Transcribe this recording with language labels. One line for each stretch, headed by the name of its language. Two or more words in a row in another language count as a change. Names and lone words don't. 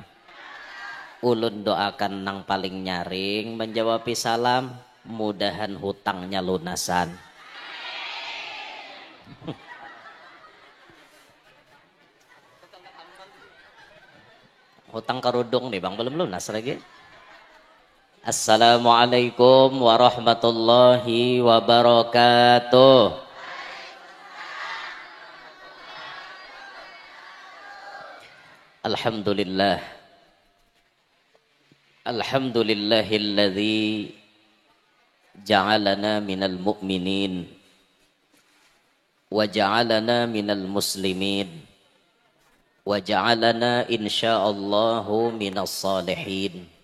Banjar: Ulun doakan nang paling nyaring menjawabi salam, mudahan hutangnya lunasan. Hutang kerudung nih bang, belum lunas lagi.
Arabic: السلام عليكم ورحمة الله وبركاته. Alhamdulillah. الحمد لله الذي جعلنا من المؤمنين وجعلنا من المسلمين وجعلنا إن شاء الله من الصالحين.